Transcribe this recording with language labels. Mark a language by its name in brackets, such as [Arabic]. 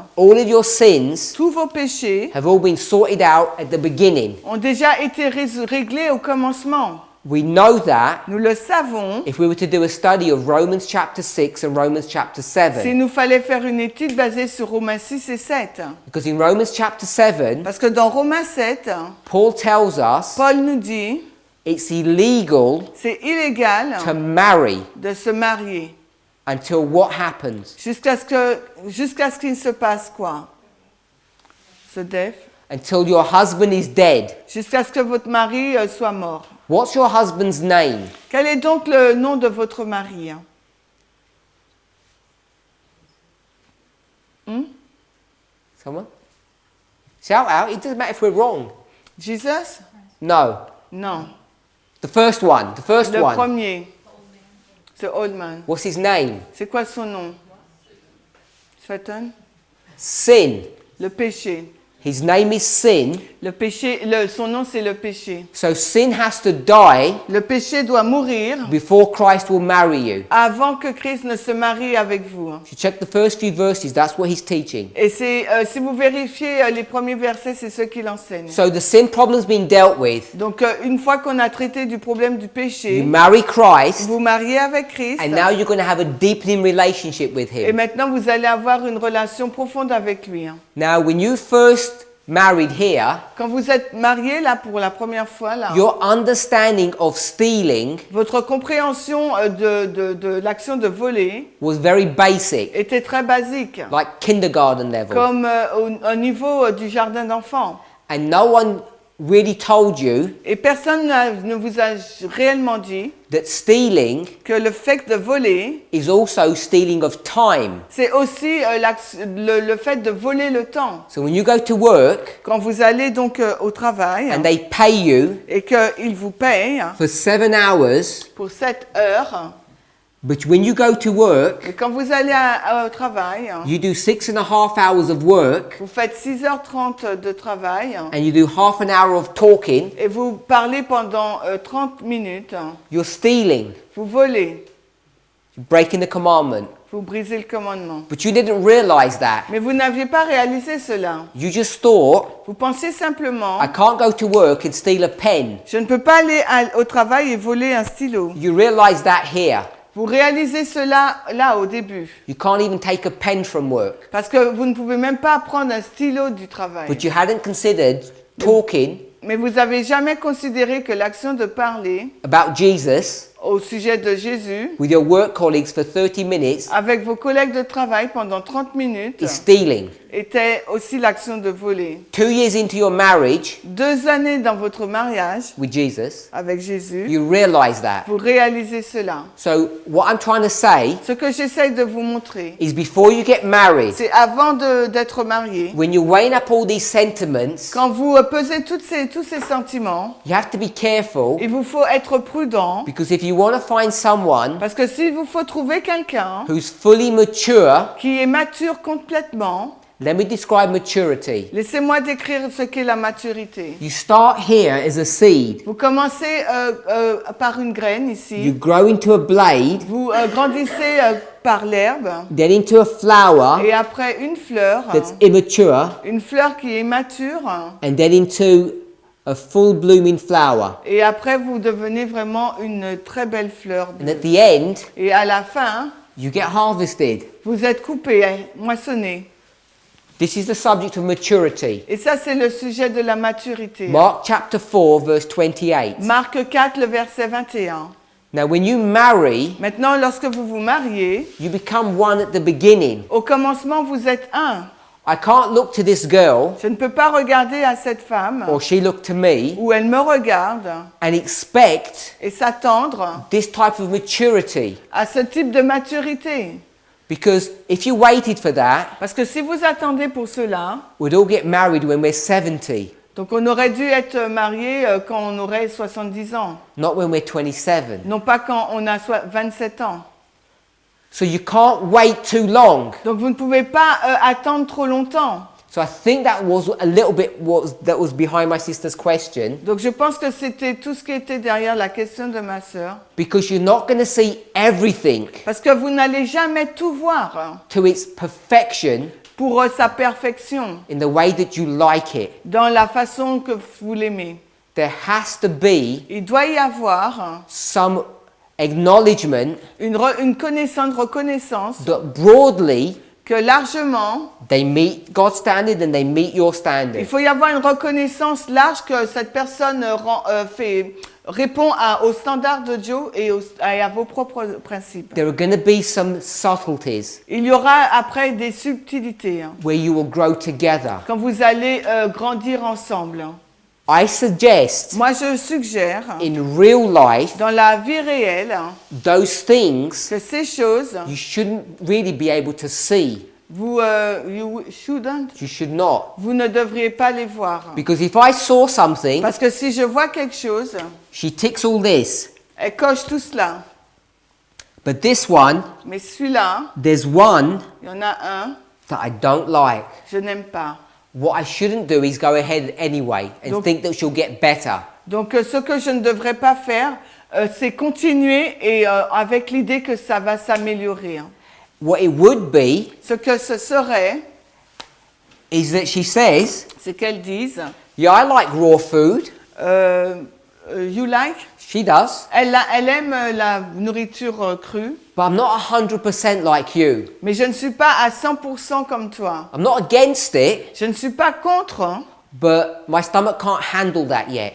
[English] all of your sins [French] tous vos péchés [English] have all been sorted out at the beginning. [French] ont déjà été réglés au commencement. [English] We know that [French] Nous le savons. [English] if we were to do a study of Romans chapter 6 and Romans chapter 7. [French] S'il nous fallait faire une étude basée sur Romains 6 et 7, [English] Because in Romans chapter 7, [French] parce que dans Romains 7, [English] Paul tells us [French] Paul nous dit, [English] it's illegal [French] c'est illégal [English] to marry [French] de se marier [English] until what happens? [French] jusqu'à ce qu'il se passe quoi? Ce death, [English] Until your husband is dead. [French] jusqu'à ce que votre mari soit mort. [English] What's your husband's name? [French] Quel est donc le nom de votre mari? [English] Someone? Shout out. It doesn't matter if we're wrong. Jesus? No. [French] Non. [English] The first one. The first [French] Le [English] one. [French] premier. C'est [English] old man. What's his name? [French] C'est quoi son nom? Satan? [English] Sin. [French] Le péché. [English] His name is sin. [French] Le péché, son nom c'est le péché. [English] So sin has to die [French] Le péché doit mourir [English] before Christ will marry you. [French] avant que Christ ne se marie avec vous. [English] If you check the first few verses, that's what he's teaching. [French] Et c'est, si vous vérifiez les premiers versets, c'est ce qu'il enseigne. [English] So the sin problem's been dealt with. [French] Donc une fois qu'on a traité du problème du [English] You [French] péché, [English] marry Christ, [French] vous mariez avec Christ. [English] and now you're going to have a deepening relationship with [French] Et [English] him. [French] maintenant, vous allez avoir une relation profonde avec lui. [English] Now, when you first married here, [French] Quand vous êtes marié, là, pour la première fois, là, [English] your understanding of stealing [French] votre compréhension de l'action de voler [English] was very basic, [French] était très basique, [English] like kindergarten level. [French] comme au niveau du jardin d'enfants. [English] And no one really told you [French] Et personne ne vous a réellement dit [English] that stealing [French] que le fait de voler, [English] is also stealing of time. [French] c'est aussi le fait de voler le temps. [English] So when you go to work [French] Quand vous allez donc au travail [English] and they pay you [French] et qu'ils vous payent [English] for 7 hours, [French] pour 7 heures, [English] but when you go to work, [French] et quand vous allez au travail, [English] you do 6.5 hours of work [French] vous faites 6h30 de travail [English] and you do half an hour of talking, [French] et vous parlez pendant 30 minutes, [English] you're stealing. [French] vous volez, [English] You're breaking the commandment. [French] vous brisez le commandement. [English] But you didn't realize that. [French] Mais vous n'aviez pas réalisé cela. [English] You just thought, [French] Vous pensez simplement, [English] I can't go to work and steal a pen. [French] je ne peux pas aller au travail et voler un stylo. [English] You realize that here. [French] Vous réalisez cela là au début. [English] You can't even take a pen from work. [French] Parce que vous ne pouvez même pas prendre un stylo du travail. [English] But you hadn't considered talking [French] Mais vous n'avez jamais considéré que l'action de parler [English] about Jesus [French] au sujet de Jésus [English] with your work colleagues for 30 minutes [French] avec vos collègues de travail pendant 30 minutes [English] is stealing. [French] était aussi l'action de voler. [English] 2 years into your marriage [French] 2 années dans votre mariage [English] with Jesus, [French] avec Jésus, [English] you realize that. [French] vous réalisez cela. [English] So what I'm trying to say [French] Ce que j'essaye de vous montrer, [English] is before you get married, [French] c'est avant d'être marié, [English] when you're weighing up all these sentiments, [French] quand vous pesez tous ces sentiments, [English] you have to be careful, [French] il vous faut être prudent, [English] because if you want to find someone [French] parce que s'il vous faut trouver quelqu'un [English] who's fully mature, [French] qui est mature complètement, [English] let me describe maturity. [French] laissez-moi décrire ce qu'est la maturité. [English] You start here as a seed. [French] Vous commencez par une graine [English] You [French] ici, [English] grow into a blade, [French] vous grandissez par l'herbe, [English] then into a flower [French] et après une fleur [English] that's immature, [French] qui est mature, [English] and then into a full blooming flower. [French] et après vous devenez vraiment une très belle fleur. [English] And at the end, [French] Et à la fin, [English] you get harvested. [French] vous êtes coupé, moissonné. [English] This is the subject of maturity. [French] Et ça, c'est le sujet de la maturité. [English] Mark chapter 4, verse 28. [French] Marc 4, le verset 21. [English] Now, when you marry, [French] Maintenant, lorsque vous vous mariez, [English] you become one at the beginning. [French] au commencement, vous êtes un. [English] I can't look to this girl, [French] Je ne peux pas regarder à cette femme, [English] or she look to me, [French] ou elle me regarde, [English] and expect [French] et s'attendre [English] this type of maturity. [French] à ce type de maturité. [English] Because if you waited for that, [French] Parce que si vous attendez pour cela, [English] we'd all get married when we're 70, [French] donc on aurait dû être marié quand on aurait 70 ans, [English] not when we're 27. [French] non pas quand on a 27 ans. [English] So you can't wait too long. [French] Donc vous ne pouvez pas attendre trop longtemps. [English] So I think that was a little bit that was behind my sister's question, [French] Donc je pense que c'était tout ce qui était derrière la question de ma sœur. [English] because you're not going to see everything [French] Parce que vous n'allez jamais tout voir [English] to its perfection [French] pour sa perfection, [English] in the way that you like it. [French] dans la façon que vous l'aimez. [English] There has to be [French] Il doit y avoir [English] some acknowledgement [French] une reconnaissance [English] that broadly [French] que largement, [English] they meet God's standard and they meet your [French] il [English] standard. [French] faut y avoir une reconnaissance large que cette personne répond aux standards de Dieu et à vos propres principes. [English] There are going to be some subtleties [French] Il y aura après des subtilités [English] where you will grow together. [French] quand vous allez grandir ensemble. [English] I suggest [French] Moi, je suggère, [English] in real life, [French] dans la vie réelle, [English] those things [French] que ces choses, [English] you shouldn't really be able to see. you You should not. [French] ne devriez pas les voir. [English] Because if I saw something, [French] Parce que si je vois quelque chose, [English] she ticks all this. [French] elle coche tout cela. [English] But this one, [French] Mais celui-là, [English] there's one [French] il y en a un, [English] that I don't like. [French] je n'aime pas. [English] what I shouldn't do is go ahead anyway and [French] Donc- [English] think that she'll get better. [French] Donc, ce que je ne devrais pas faire, c'est continuer et avec l'idée que ça va s'améliorer. Hein. [English] What it would be [French] Ce que ce serait, [English] is that she says, [French] c'est qu'elles disent, [English] yeah, I like raw food. you like? She does. [French] Elle aime la nourriture crue, [English] But I'm not 100% like you. [French] mais je ne suis pas à 100% comme toi. [English] I'm not against it, [French] Je ne suis pas contre, hein, [English] but my stomach can't handle that yet.